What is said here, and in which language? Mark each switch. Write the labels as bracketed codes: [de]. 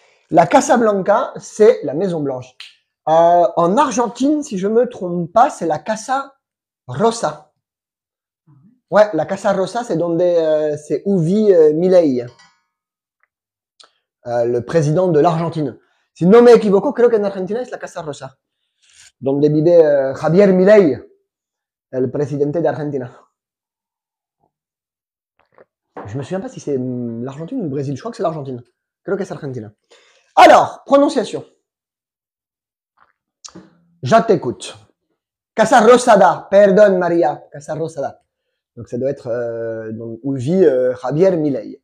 [fr] La Casablanca, c'est la Maison Blanche. En Argentine, si je me trompe pas, c'est la Casa Rosa. Ouais, la Casa Rosa, c'est c'est où vit Milei, le président de l'Argentine. [es] Si no me equivoco, creo que en Argentina es la Casa Rosa, donde vive Javier Milei, el presidente de Argentina. [fr] Je me souviens pas si c'est l'Argentine ou le Brésil. Je crois que c'est l'Argentine. [es] Creo que es Argentina. [fr] Alors, prononciation. Je t'écoute. Casa Rosada, pardon Maria, Casa Rosada. Donc ça doit être où vit Javier Milei.